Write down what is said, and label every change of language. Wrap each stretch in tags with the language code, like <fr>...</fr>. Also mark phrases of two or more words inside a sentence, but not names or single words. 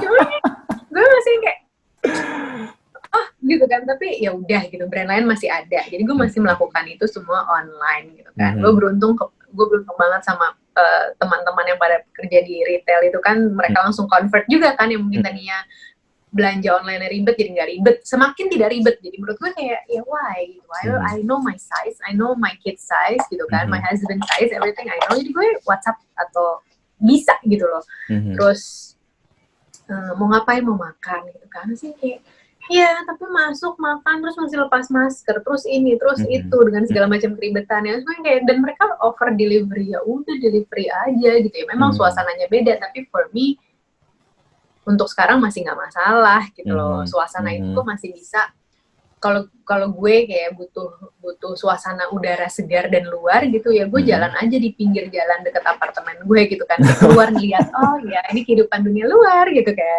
<id>Cuma gue masih kayak gitu kan, tapi ya udah gitu, brand lain masih ada, jadi gue masih melakukan itu semua online gitu kan. Gue beruntung banget sama teman-teman yang pada kerja di retail itu kan, mereka langsung convert juga kan, yang mungkin tadinya belanja online ribet jadi nggak ribet, semakin tidak ribet. Jadi menurut gue kayak ya why gitu,</id> <en>I know my size, I know my kid size</en> <id>gitu kan,</id> <en>my husband size, everything I know,</en> <id>jadi gue WhatsApp atau bisa gitu loh. Terus mau ngapain, mau makan gitu kan sih, kayak ya tapi masuk makan terus masih lepas masker, terus ini terus itu dengan segala macam keribetannya. Sebenarnya kayak, dan mereka offer delivery, ya udah delivery aja gitu ya. Memang suasananya beda, tapi</id> <en>for me</en> <id>untuk sekarang masih nggak masalah gitu loh. Suasana itu masih bisa. Kalau gue kayak butuh suasana udara segar dan luar gitu ya, gue jalan aja di pinggir jalan deket apartemen gue gitu kan, keluar ngeliat ya ini kehidupan dunia luar gitu kan.</id>